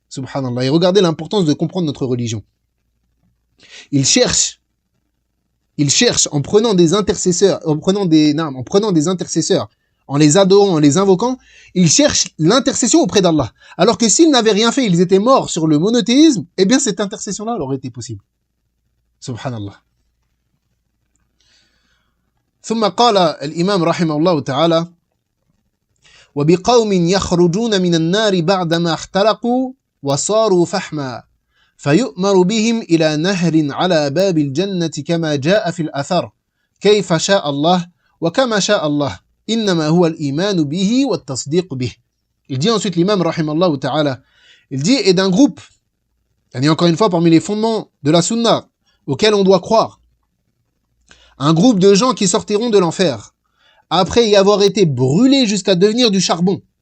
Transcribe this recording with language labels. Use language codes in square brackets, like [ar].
[fr] Subhanallah. Et regardez l'importance de comprendre notre religion. Il cherche en prenant des intercesseurs, en les adorant, en les invoquant, il cherche l'intercession auprès d'Allah. Alors que s'ils n'avaient rien fait, ils étaient morts sur le monothéisme, eh bien, cette intercession-là aurait été possible. Subhanallah. [ar] ثم قال الإمام رحمه الله تعالى وبقوم يخرجون من النار بعدما احترقوا وصاروا فحما فيؤمر بهم إلى نهر على باب الجنة كما جاء في الأثر كيف شاء الله وكما شاء الله إنما هو الإيمان به والتصديق به. [fr] Il dit ensuite l'imam rahimallahu ta'ala, il dit et d'un groupe, et encore une fois parmi les fondements de la sunna auxquels on doit croire, un groupe de gens qui sortiront de l'enfer après y avoir été brûlés jusqu'à devenir du charbon.